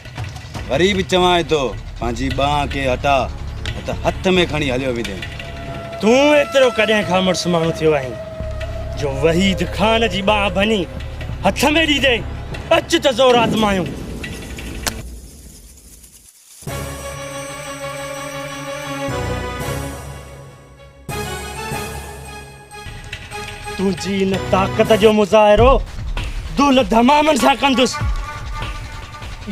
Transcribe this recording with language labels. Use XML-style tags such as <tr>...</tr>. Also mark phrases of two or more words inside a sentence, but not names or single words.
<sd>वरी बि चवां थो पंहिंजी बांह के हटा, न त हथ में खणी हलियो विधे। तूं एतिरो कॾहिं खां मुड़ुसु माण्हू थियो आहीं जो वहीद ख़ान जी बाह भञी हथ में ॾींदे अच त ज़ोर आज़मायूं। तुंहिंजी इन ताक़त जो मुज़ाहिरो दुल धमामनि सां कंदुसि।</sd>